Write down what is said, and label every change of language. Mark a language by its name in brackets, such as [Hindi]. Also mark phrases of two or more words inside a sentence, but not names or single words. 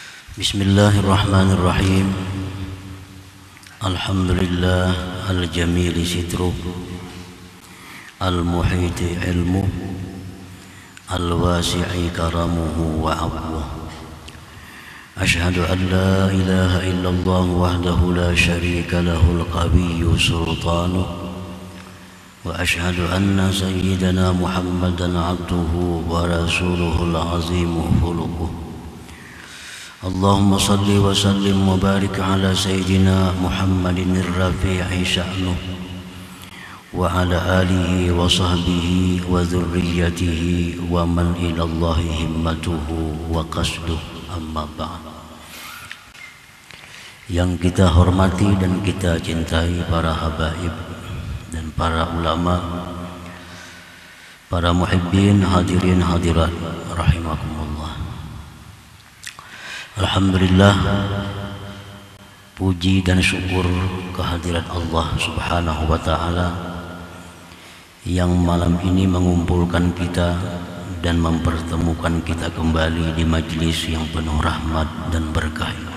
[Arabic] بسم الله الرحمن الرحيم. الحمد لله الجميل ستره، المحيط علمه، الواسع كرمه وأبوه. أشهد أن لا إله إلا الله وحده لا شريك له القوي سلطانه، وأشهد أن سيدنا محمدا عبده ورسوله العظيم خلقه. اللهم صل وسلم وبارك على سيدنا محمد الرفيع شأنه وعلى آله وصحبه وذريته ومن إلى الله همته وقصده، أما بعد. [Indonesian] Yang kita hormati dan kita cintai para habaib dan para ulama, para muhibbin, hadirin hadirat rahimakumullah. Alhamdulillah, puji dan syukur kehadirat Allah [Arabic] سبحانه وتعالى [Indonesian] yang malam ini mengumpulkan kita dan mempertemukan kita kembali di majlis yang penuh rahmat dan berkah.